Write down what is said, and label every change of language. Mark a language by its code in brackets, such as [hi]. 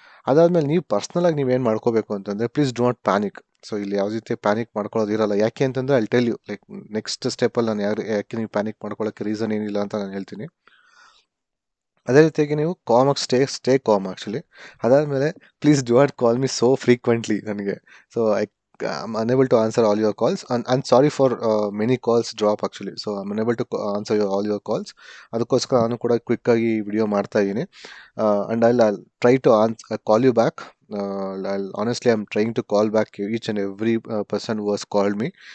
[kn] ಅದಾದಮೇಲೆ ನೀವು ಪರ್ಸ್ನಲಾಗಿ ನೀವೇನು ಮಾಡ್ಕೋಬೇಕು ಅಂತಂದರೆ [en] Please do not panic. [kn] So ಇಲ್ಲಿ ಯಾವುದೇ ರೀತಿ ಪ್ಯಾನಿಕ್ ಮಾಡ್ಕೊಳ್ಳೋದು ಇರಲ್ಲ. ಯಾಕೆ ಅಂತಂದರೆ [en] I tell you like next [kn] ಸ್ಟೆಪ್ಪಲ್ಲಿ ನಾನು ಯಾಕೆ ನೀವು ಪ್ಯಾನಿಕ್ ಮಾಡ್ಕೊಳ್ಳೋಕ್ಕೆ ರೀಸನ್ ಏನಿಲ್ಲ ಅಂತ ನಾನು ಹೇಳ್ತೀನಿ. ಅದೇ ರೀತಿಯಾಗಿ ನೀವು ಕಾಮಾಗಿ [en] Stay calm actually. [kn] ಅದಾದಮೇಲೆ [en] Please do not call me so frequently. [kn] ನನಗೆ [en] So I'm unable to answer all your calls and sorry for many calls drop actually. So I'm unable to answer all your calls. [kn] ಅದಕ್ಕೋಸ್ಕರ ನಾನು ಕೂಡ quick ಆಗಿ video ಮಾಡ್ತಾ ಇದ್ದೀನಿ. [en] And I'll try to call you back. Honestly I'm trying to call back each and every person who has called me.